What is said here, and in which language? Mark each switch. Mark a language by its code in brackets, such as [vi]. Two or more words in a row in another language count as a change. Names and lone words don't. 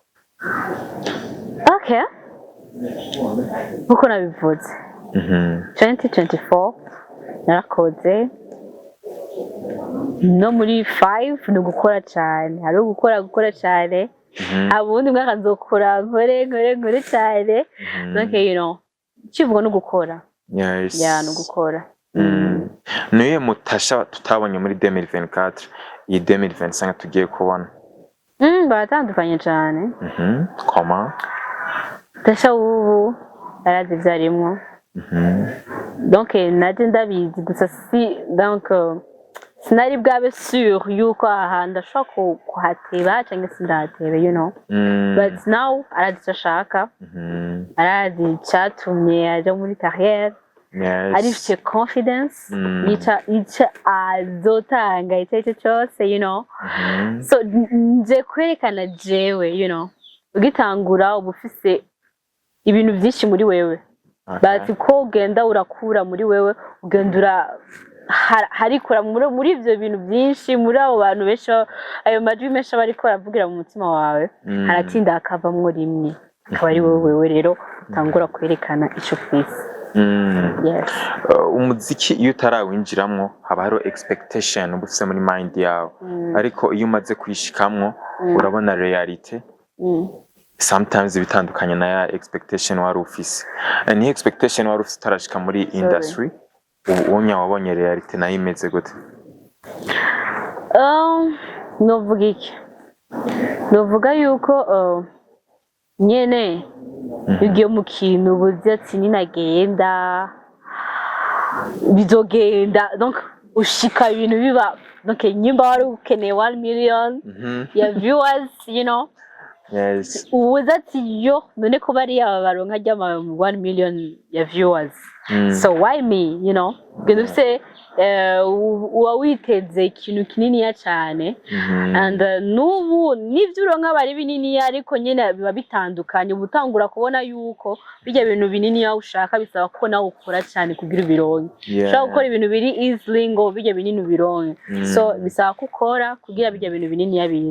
[rn] Okay, uko nabivuze 2024 narakoze, no muri 5 ni gukora cyane, hari gukora cyane. Abundi mwaka nzokora nkore cyane. [en] Okay, you know, [rn] kivuga no gukora. [en] Yes. [rn] No gukora. Niye mutasha tutabonye muri 2024 iyi 2025 tugiye kubona. Baratandukanye cyane. Koma Tasha ubu arazi byarimwo. Donc naje ndabizi gusa donc sinari bwabe sûr yuko ahantu ashaka kuhateba cyangwa sindatebe, [en] you know. But now [rn] arazi ashaka, arazi cyatumye aja muri carrière, arifite confidence yica azotanga icyo cyose, [en] you know. [rn] So nje kwerekana jewe, [en] you know, [rn] ugitangura ubufise ibintu byinshi muri wewe, but ko ugenda urakura muri wewe, ugenda harikura muri ivyo bintu byinshi, muri abo bantu benshi, ayo majwi menshi bariko baravugira mu mutima wawe, haratinda akavamwo rimwe, akaba ari wewe rero utangura kwerekana ico ufise. [en] Yes. [rn] Umuziki iyo utarawinjiramwo haba hariho expectation uba ufise muri mind yawe, ariko iyo umaze kwishikamwo urabona reality. Sometimes bitandukanye na ya expectation wari ufise. Ni expectation wari ufise utarashika muri industry, ubunya wabonye reality nayo imeze gute? Novuga iki? Novuga yuko nyene ugiye mu kintu ubuze ati ninagenda bizogenda, donc ushika ibintu biba, donc nyimba wari ukeneye 1 million ya viewers, [en] you know. [rn] Yes. Ubuze ati yo none ko bari baronka ryama 1 million ya viewers. [en] So why me, you know? [rn] Genda ufise uwa witeze ikintu kinini cyane, and nubu nivyo uronka bari binini ariko nyene biba bitandukanye, ubutangura kubona yuko bijya bintu binini yawe ushaka bisaba ko nawe ukora cyane kugira bironke. Ushaka gukora ibintu biri easily ngo bijya binini bironke, so bisaba ko ukora kugira bijya bintu binini yabize.